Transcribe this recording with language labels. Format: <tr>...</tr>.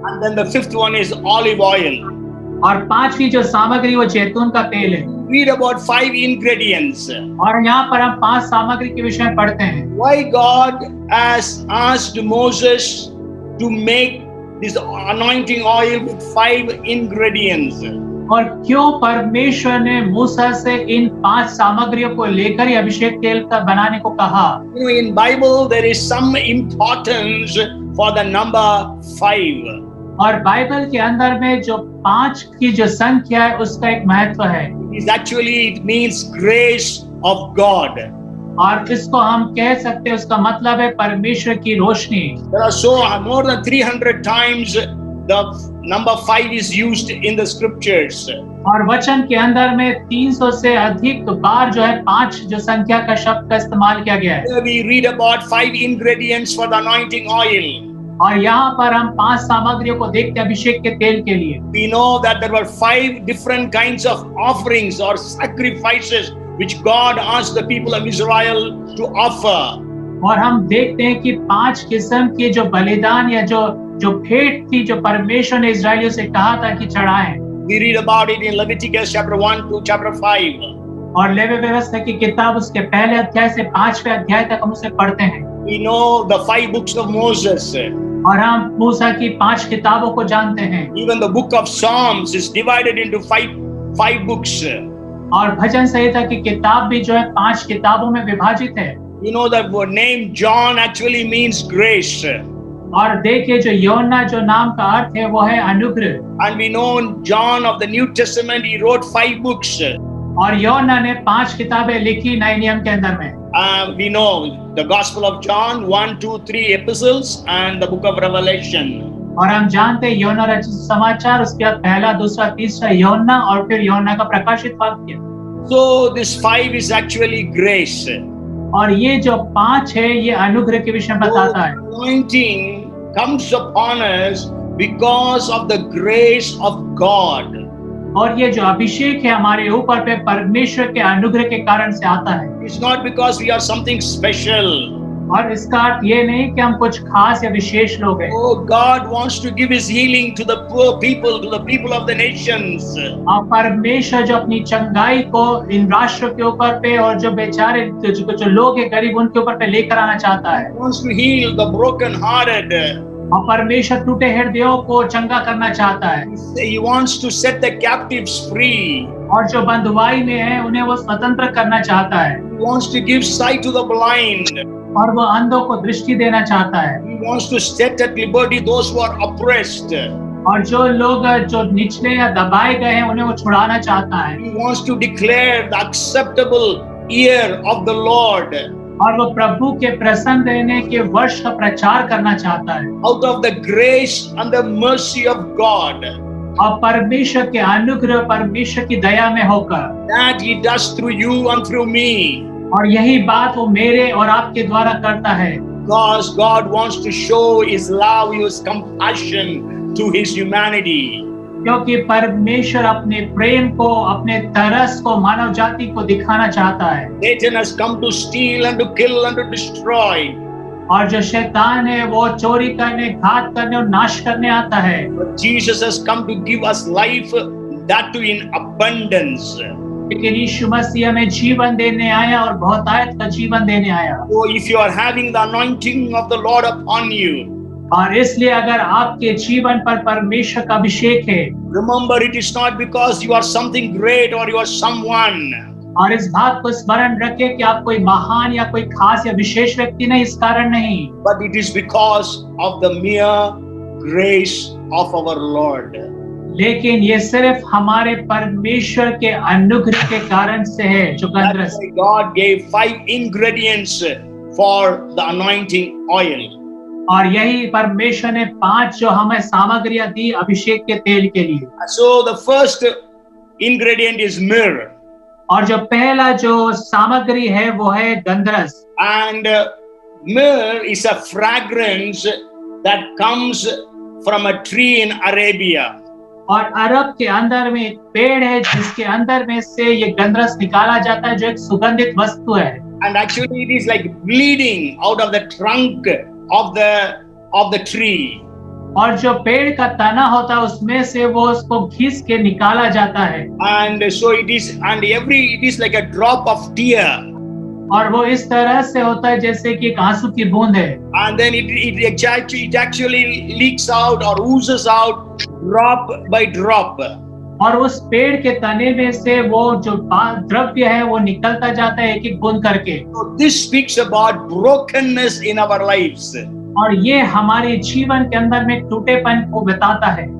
<en>And then the fifth one is olive oil.</en> <hi>और पांचवी जो सामग्री वो जैतून का तेल है।</hi> <en>Read about 5 ingredients.</en> <hi>और यहाँ पर हम 5 सामग्री के विषय में पढ़ते हैं।</hi> <en>Why God has asked Moses to make this anointing oil with 5 ingredients.</en> <hi>और क्यों परमेश्वर ने मूसा से इन 5 सामग्रियों को लेकर ही अभिषेक तेल का बनाने को कहा?</hi> <en>You know, in Bible there is some importance for the number 5.</en> <hi>और बाइबल के अंदर में जो 5 की जो संख्या है उसका एक महत्व है।</hi> <en>It means grace of God.</en> <hi>और इसको हम कह सकते हैं उसका मतलब है परमेश्वर की रोशनी।</hi> <en>There are more than 300 times the number 5 is used in the scriptures.</en> <hi>और वचन के अंदर में 300 से अधिक बार जो है 5 जो संख्या का शब्द का इस्तेमाल किया गया है।</hi> <en>Here we read about 5 ingredients for the anointing oil.</en> <hi>और यहाँ पर हम 5 सामग्रियों को देखते हैं अभिषेक के तेल के लिए।</hi> <en>We know that there were 5 different kinds of offerings or sacrifices which God asked the people of Israel to offer.</en> <hi>और हम देखते हैं कि 5 किस्म के जो बलिदान या जो भेंट थी जो परमेश्वर ने इस्राएलियों से कहा था कि चढ़ाएं।</hi> <en>We read about it in Leviticus chapter 1 to chapter 5.</en> <hi>और लेवी व्यवस्था की किताब उसके पहले अध्याय से 5वें अध्याय तक हम उसे पढ़ते हैं।</hi> <en>We know the 5 books of Moses.</en> <hi>और हम मूसा की 5 किताबों को जानते हैं।</hi> <en>Even the book of Psalms is divided into 5 books.</en> <hi>और भजन संहिता की किताब भी जो है 5 किताबों में विभाजित है।</hi> <en>You know that the name John actually means grace.</en> <hi>और देखिए जो योना जो नाम का अर्थ है वो है अनुग्रह।</hi> <en>And we know John of the New Testament, he wrote 5 books.</en> <hi>और योना ने 5 किताबें लिखी नए नियम के अंदर में।</hi> <en>We know the Gospel of John, 1, 2, 3 epistles, and the book of Revelation.</en> <hi>और हम जानते हैं योना रचित समाचार, उसके बाद पहला, दूसरा, तीसरा योना और फिर योना का प्रकाशित वाक्य।</hi> <en>So this 5 is actually grace.</en> <hi>और ये जो 5 है ये अनुग्रह के विषय में बताता है।</hi> <en>Anointing comes upon us because of the grace of God.</en> <hi>और ये जो अभिषेक है हमारे ऊपर पे परमेश्वर के अनुग्रह के कारण से आता है।</hi> <en>It's not because we are something special.</en> <hi>और इसका अर्थ ये नहीं कि हम कुछ खास या विशेष लोग हैं।</hi> <en>Oh, God wants to give His healing to the poor people, to the people of the nations.</en> <hi>और परमेश्वर जो अपनी चंगाई को इन राष्ट्रों के ऊपर पे और जो बेचारे जो लोग हैं गरीब उनके ऊपर पे लेकर आना चाहता है।</hi> <en>He wants to heal the broken-hearted.</en> <hi>और परमेश्वर टूटे हृदयों को चंगा करना चाहता है।</hi> <en>He wants to set the captives free.</en> <hi>और जो बंधुआई में है उन्हें वो स्वतंत्र करना चाहता है।</hi> <en>He wants to give sight to the blind.</en> <hi>और वो अंधों को दृष्टि देना चाहता है।</hi> <en>He wants to set at liberty those who are oppressed.</en> <hi>और जो लोग जो निचले या दबाए गए हैं उन्हें वो छुड़ाना चाहता है।</hi> <en>He wants to declare the acceptable year of the Lord.</en> <hi>और वो प्रभु के प्रसन्न रहने के वर्ष का प्रचार करना चाहता है।</hi> <en>Out of the grace and the mercy of God</en> <hi>और परमेश्वर के अनुग्रह, परमेश्वर की दया में होकर,</hi> <en>that He does through you and through me.</en> <hi>और यही बात वो मेरे और आपके द्वारा करता है।</hi> <en>Because God wants to show His love, His compassion to His humanity.</en> <hi>क्योंकि परमेश्वर अपने प्रेम को, अपने तरस को मानव जाति को दिखाना चाहता है।</hi> <en>Satan has come to steal and to kill and to destroy.</en> <hi>और जो शैतान है वो चोरी करने, घात करने और नाश करने आता है।</hi> <en>But Jesus has come to give us life, that too in abundance.</en> <hi>लेकिन यीशु मसीह हमें जीवन देने आया और बहुतायत का जीवन देने आया।</hi> <en>So if you are having the anointing of the Lord upon you,</en> <hi>और इसलिए अगर आपके जीवन पर परमेश्वर का अभिषेक है,</hi> <en>remember it is not because you are something great or you are someone.</en> <hi>और इस बात को स्मरण रखें कि आप कोई महान या कोई खास या विशेष व्यक्ति नहीं, इस कारण नहीं,</hi> <en>But it is because of the mere grace of our Lord.</en> <hi>लेकिन ये सिर्फ हमारे परमेश्वर के अनुग्रह के कारण से है। जो</hi> <en>That's why God gave 5 ingredients for the anointing oil.</en> <hi>और यही परमेश्वर ने 5 जो हमें सामग्रियां दी अभिषेक के तेल के लिए।</hi> <en>So the first ingredient is myrrh.</en> <hi>और जो पहला जो सामग्री है वो है गंधरस।</hi> <en>And myrrh is a fragrance that comes from a tree in Arabia.</en> <hi>और अरब के अंदर में एक पेड़ है जिसके अंदर में से ये गंधरस निकाला जाता है, जो एक सुगंधित वस्तु है।</hi> <en>And actually it is like bleeding out of the trunk of the tree.</en> <hi>और जो पेड़ का तना होता है उसमें से वो उसको घिस के निकाला जाता है।</hi> <en>And so it is like a drop of tear.</en> <hi>और वो इस तरह से होता है जैसे कि एक आंसू की बूंद है।</hi> <en>And then it actually leaks out or oozes out drop by drop.</en> <hi>और उस पेड़ के तने में से वो जो द्रव्य है वो निकलता जाता है एक एक बूंद करके।</hi> <en>So this speaks about brokenness in our lives.</en> <hi>और ये हमारे जीवन के अंदर में टूटेपन को बताता है।</hi>